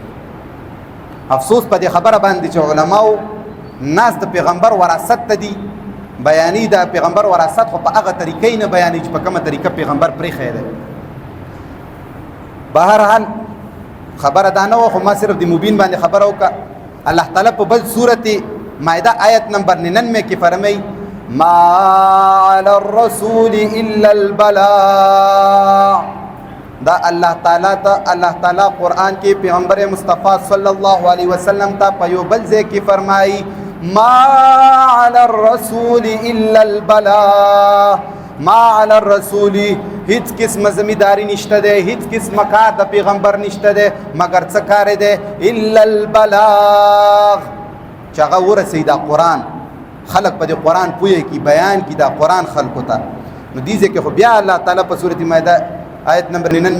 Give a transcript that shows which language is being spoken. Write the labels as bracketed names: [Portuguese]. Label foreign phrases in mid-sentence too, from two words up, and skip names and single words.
[Pashto] افسوس په دې خبره باندې چې علماو ناس د پیغمبر وراثت ته دي بیانې د پیغمبر وراثت خو په هغه طریقې نه بیانې چې په کومه طریقه پیغمبر پرې خېده بهر حال خبره دا نه خو ما صرف د مبین باندې خبره وکړه الله تعالی په بل سورته مائده آیت نمبر 99 کې فرمایي [Arabic] ما علی الرسول الا البلاغ [Pashto] دا الله تعالی قرآن کې پیغمبر مصطفی [Arabic] صلی الله علیه وسلم [Pashto] ته په یو بل ځای کې فرمایي [Arabic] ما علی الرسول الا البلاغ ما علی الرسول [Pashto] هیڅ قسم ذمہداری نشته ده هیڅ قسم کار د پیغمبر نشته ده مگر څه کار ده [Arabic] الا البلاغ [Pashto] چې هغه ورسي دا قرآن خلق په دې قرآن پوهه کی بیان کی دا قرآن خلقو ته نو دې ځکه خو بیا الله تعالی په سورۃ مائده آیت نمبر 99